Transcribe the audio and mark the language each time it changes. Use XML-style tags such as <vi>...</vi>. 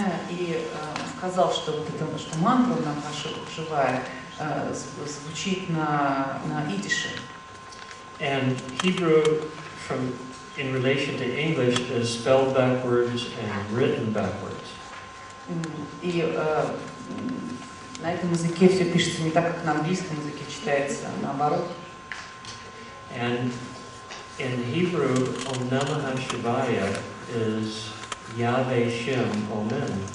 <ru>И сказал, что вот это, что мантра Ом Намах Шивая звучит на идише.</ru> <en>And Hebrew, in relation to English, is spelled backwards and written backwards.</en> <ru>И на этом языке все пишется не так, как на английском языке читается, наоборот.</ru> <en>And in Hebrew, Om Namah Shivaya is Yahweh Shem Omen.</en>